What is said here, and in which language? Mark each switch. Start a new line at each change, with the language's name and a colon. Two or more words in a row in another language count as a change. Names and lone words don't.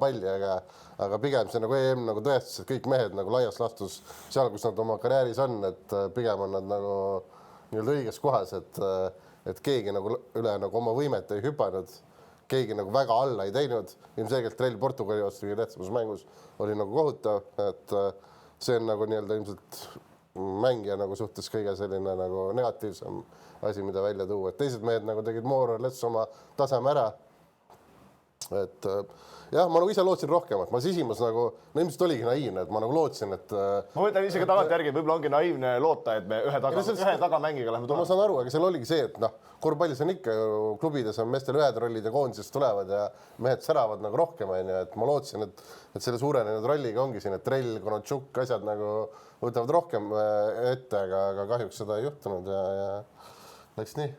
Estonian: palli, aga pigem see nagu EM nagu tõestas, et kõik mehed nagu laias laastus seal, kus nad oma karjääris on, et pigem on nad nagu nii-öelda õiges kohas, et keegi nagu üle nagu oma võimet ei hüpanud, keegi nagu väga alla ei teinud, ilmselgelt Trell Portugali vastu kõige tähtsamas mängus oli nagu kohutav, et see on nagu nii-öelda ilmselt mängija nagu suhtes kõige selline nagu negatiivsem asi, mida välja tuua, et teised mehed nagu tegid
English: more or less
Estonian: oma taseme ära. Et jah, ma nagu ise lootsin rohkemat, ma sisimas nagu, ilmselt oligi naiivne, et ma nagu lootsin, et ma võtan isegi tagantjärgi, võib-olla ongi naiivne loota, et me ühe tagamängiga läheme tulema. Ma saan aru, aga seal oligi see, et korvpallis on ikka ju klubides on meestel ühed rollid ja koondisest tulevad ja mehed säravad nagu rohkem, et ma lootsin, et selle suurenenud rolliga ongi siin, et Trell, Konotšuk, asjad nagu võtavad rohkem ette, aga kahjuks seda ei juhtunud ja läks nii.